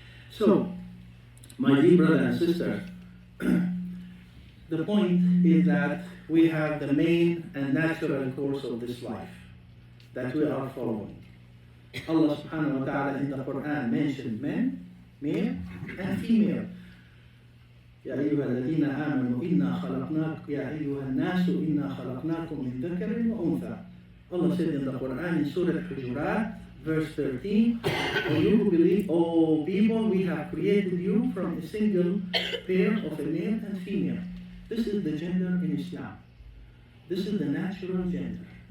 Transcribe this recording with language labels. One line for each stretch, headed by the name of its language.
English: So, my dear brother and sister, the point is that we have the main and natural course of this life that we are following. Allah subhanahu wa ta'ala in the Quran mentioned men, male and female.
Arabic: يا أيها الذين آمنوا إنا خلقناكم يا أيها الناس إنا خلقناكم من ذكر وأنثى.
English: Allah said in the Quran in Surah Hujurat, verse 13, "O you who believe, O people, we have created you from a single pair of a male and female." This is the gender in Islam. This is the natural gender.